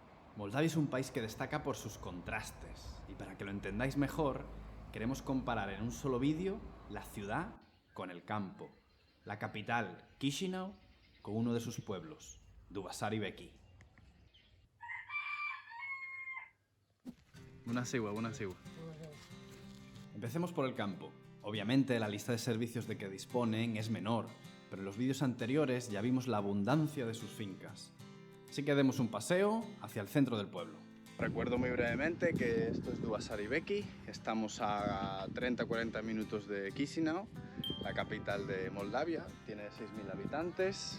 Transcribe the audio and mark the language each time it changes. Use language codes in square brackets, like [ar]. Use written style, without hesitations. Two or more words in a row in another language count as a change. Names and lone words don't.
[es] Moldavia es un país que destaca por sus contrastes, y para que lo entendáis mejor, queremos comparar en un solo vídeo la ciudad con el campo, la capital, Chisinau, con uno de sus pueblos, Dubasari Beki. [ro] Bună ziua, bună ziua. [es] Empecemos por el campo. Obviamente la lista de servicios de que disponen es menor, pero en los vídeos anteriores ya vimos la abundancia de sus fincas. Así que demos un paseo hacia el centro del pueblo. Recuerdo muy brevemente que esto es Dubasari Beki, estamos a 30-40 minutos de Chisinau, la capital de Moldavia, tiene 6.000 habitantes.